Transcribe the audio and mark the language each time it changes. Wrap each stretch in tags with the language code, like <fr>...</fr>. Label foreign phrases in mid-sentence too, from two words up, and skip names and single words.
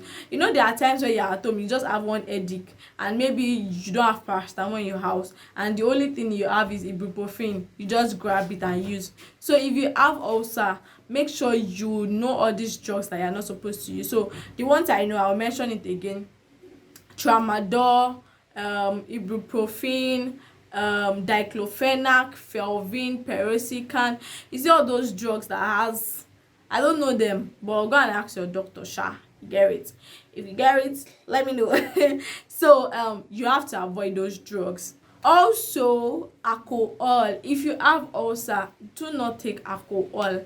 <en>You know, there are times where you're at home, you just have one headache, and maybe you don't have paracetamol in your house, and the only thing you have is ibuprofen. You just grab it and use. So if you have ulcer, make sure you know all these drugs that you're not supposed to use. So the ones I know, I'll mention it again: tramadol, ibuprofen, diclofenac, Felvin, Peroxycan. You see all those drugs that has, I don't know them, but go and ask your doctor. You get it? If you get it, let me know. So you have to avoid those drugs. Also alcohol. If you have ulcer, do not take alcohol.</en>